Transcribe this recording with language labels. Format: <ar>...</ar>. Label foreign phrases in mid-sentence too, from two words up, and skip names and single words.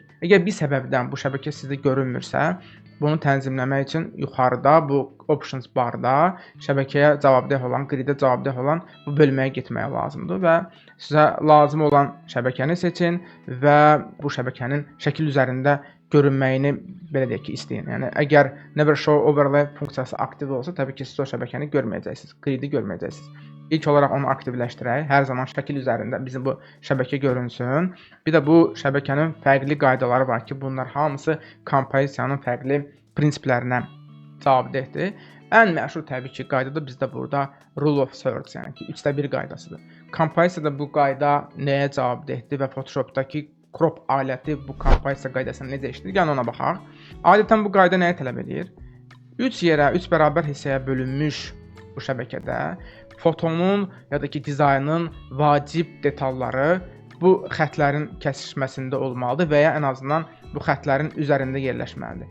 <az>Əgər bir səbəbdən bu şəbəkə sizdə görünmürsə, bunu tənzimləmək üçün yuxarıda bu options barda şəbəkəyə cavabdeh olan, gridə cavabdeh olan bu bölməyə getməyə lazımdır və sizə lazım olan şəbəkəni seçin və bu şəbəkənin şəkil üzərində görünməyini belə deyək ki, istəyin. Yəni əgər</az> <en>never show overlay</en> <az>funksiyası aktiv olsa, təbii ki, siz o şəbəkəni görməyəcəksiniz, gridi görməyəcəksiniz. İlk olaraq onu aktivləşdirək. Hər zaman şəkil üzərində bizim bu şəbəkə görünsün. Bir də bu şəbəkənin fərqli qaydaları var ki, bunlar hamısı kompozisiyanın fərqli prinsiplərinə cavabdehdir. Ən məşhur təbii ki, qayda da bizdə burada</az> <en>rule of thirds,</en> <az>yəni ki, 3/1 qaydasıdır. Kompozisiyada bu qayda nəyə cavabdehdir və Photoshopdakı crop aləti bu kompozisiya qaydasını necə işləyir? Gəlin ona baxaq. Adətən bu qayda nəyi tələb edir? 3 yerə, 3 bərabər hissəyə bölünmüş bu şəbəkədə fotonun ya da ki dizaynın vacib detalları bu xətlərin kəsişməsində olmalıdır və ya ən azından bu xətlərin üzərində yerləşməlidir.</az>